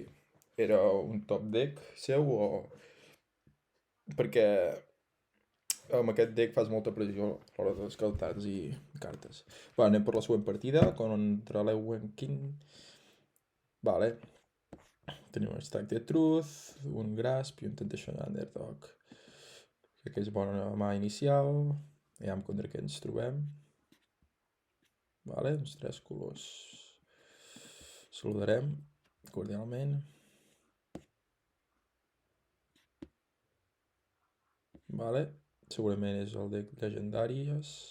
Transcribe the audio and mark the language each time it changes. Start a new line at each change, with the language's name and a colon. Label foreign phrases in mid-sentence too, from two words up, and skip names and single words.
Catalan: Era un
English: top deck
Catalan: seu o... Perquè amb aquest deck fas molta pressió a l'hora de descartar i cartes. Va, anem per la següent partida contra l'Ewen King. Vale. Tenim un Strike the Truth, un Grasp i un Temptation Underdog. Crec que és bona mà inicial. Aviam contra què ens trobem. Vale, uns 3 colors. Saludarem cordialment. Vale, segurament és el deck llegendàries.